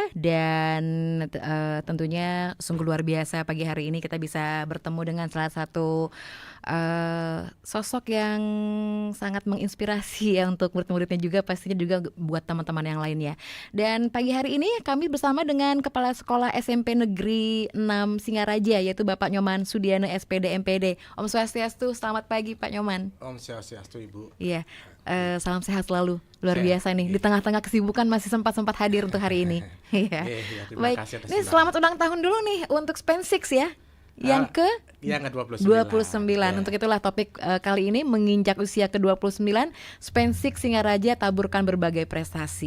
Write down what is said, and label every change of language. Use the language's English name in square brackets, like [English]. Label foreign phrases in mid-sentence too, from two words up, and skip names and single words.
[Indonesian] Dan tentunya sungguh luar biasa pagi hari ini kita bisa bertemu dengan salah satu sosok yang sangat menginspirasi ya untuk murid-muridnya juga, pastinya juga buat teman-teman yang lainnya. Dan pagi hari ini kami bersama dengan Kepala Sekolah SMP Negeri 6 Singaraja, yaitu Bapak Nyoman Sudiana SPD MPD. [Balinese] Om Swastiastu, [Indonesian] selamat pagi Pak Nyoman. [Balinese] Om Swastiastu Ibu. [Indonesian] Iya, salam sehat selalu. Luar biasa nih, di tengah-tengah kesibukan masih sempat hadir untuk hari ini. Iya. Baik, ini selamat ulang tahun dulu nih untuk Span 6 ya. Yang ke-29. Ya. Untuk itulah topik kali ini menginjak usia ke-29, Span 6 Singaraja taburkan berbagai prestasi.